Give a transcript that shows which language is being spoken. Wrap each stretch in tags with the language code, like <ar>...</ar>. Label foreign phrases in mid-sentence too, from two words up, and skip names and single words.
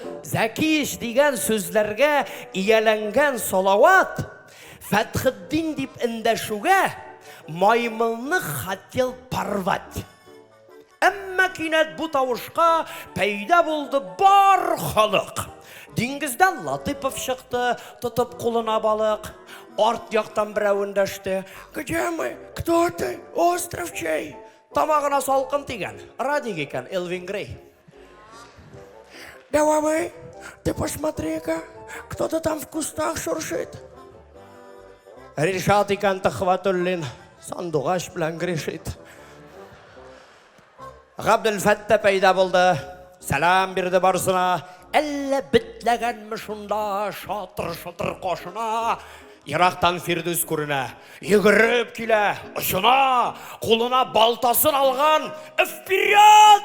<tt>Зәкиш деген сөзләргә ияләнгән салават Фәтхетдин дип эндәшүгә маймылны</tt> <ru>хотел порвать.</ru> <tt>Әмма кинәт бу тавышка пәйда булды бар халык. Диңгездән Латыпов чыкты, тотып кулына балык. Арт яктан берәү эндәште.</tt> <ru>Где мы? Кто ты? Остров чей?</ru> <tt>Тамагына салкын тигән. Радик икән Элвин Грей.</tt> <ru>Давай, ты посмотри-ка, кто-то там в кустах шуршит.</ru> <tt>Ришат икән Төхвәтуллин, сандугач белән грешит. Габделфәттә пәйда булды, сәлам бирде барсына. Әллә битләгәнме шунда, шатыр-шатыр кашына. Ерактан Фирдүс күренә, йөгереп килә, очына, кулына балтасын алган, «Вперед!»</tt>